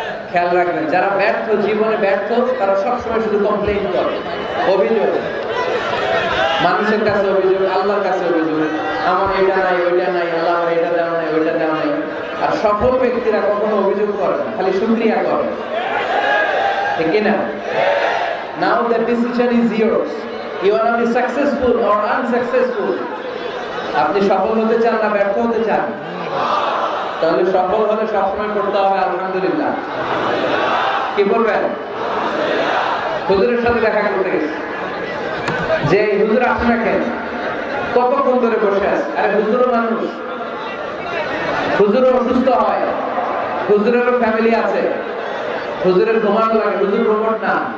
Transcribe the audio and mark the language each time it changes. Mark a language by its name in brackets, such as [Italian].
[Bangla] খেয়াল রাখবেন, যারা ব্যর্থ, জীবনে ব্যর্থ, তারা সবসময় শুধু কমপ্লেইন করে, অভিযোগ। মানুষের কাছে অভিযোগ, আল্লাহর কাছে অভিযোগ, আমার এটা নাই, ওইটা নাই, আল্লাহ আমার এটা দেওয়া নাই, ওইটা দেওয়া নাই। আর সফল ব্যক্তিরা কখনো অভিযোগ করে না, খালি শুকরিয়া করে, ঠিক না? [English] Now the decision is yours. You wanna be successful or unsuccessful? [Bangla] আপনি সফল হতে চান না ব্যর্থ হতে চান? তাহলে সফল হলে সবসময় করতে হবে আলহামদুলিল্লাহ। কি বলবেন? হুজুরের সাথে দেখা করতে গেছে, যে হুজুর আসে না কেন? কতক্ষণ ধরে বসে আছে। আরে হুজুরও মানুষ, হুজুরও অসুস্থ হয়, হুজুরেরও ফ্যামিলি আছে, হুজুরের ঘুমানো লাগে, হুজুর রোবট না।